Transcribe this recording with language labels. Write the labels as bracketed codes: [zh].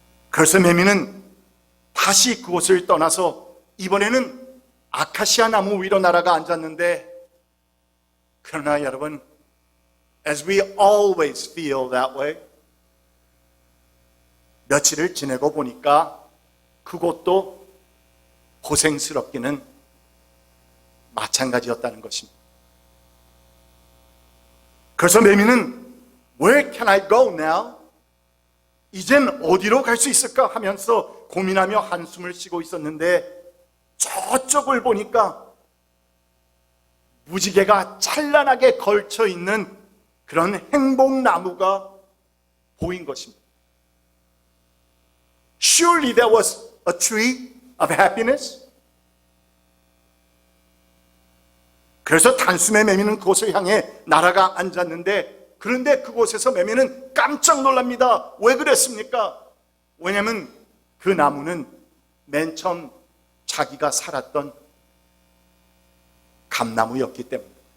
[ko] 그래서 매미는 다시 그곳을 떠나서 이번에는 아카시아 나무 위로 나라가 앉았는데, 그러나 여러분, [en] as we always feel that way, [ko] 며칠을 지내고 보니까 그것도 고생스럽기는 마찬가지였다는 것입니다. 그래서 매미는 [en] Where can I go now? [ko] 이젠 어디로 갈 수 있을까 하면서 고민하며 한숨을 쉬고 있었는데 저쪽을 보니까 무지개가 찬란하게 걸쳐 있는 그런 행복나무가 보인 것입니다. [en] Surely there was a tree of happiness. [ko] 그래서 단숨에 매미는 그곳을 향해 날아가 앉았는데, 그런데 그곳에서 매미는 깜짝 놀랍니다. 왜 그랬습니까? 왜냐하면 그 나무는 맨 처음 자기가 살았던 감나무였기 때문입니다.